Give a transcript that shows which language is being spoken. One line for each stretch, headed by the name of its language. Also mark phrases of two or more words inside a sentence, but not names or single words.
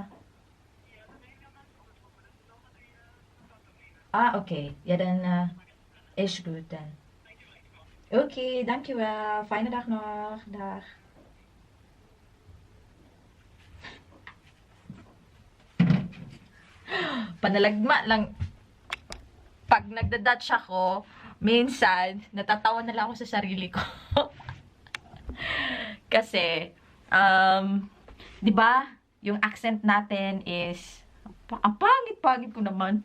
Dutch: oké. Ja, dan is goed dan. Oké, dankjewel. Fijne dag nog. Dag.
Filipino: Panalagma lang. Pag nagda-Dutch ako, minsan, natatawa na lang ako sa sarili ko. Kasi, di ba, yung accent natin is, ang pangit-pangit ko naman.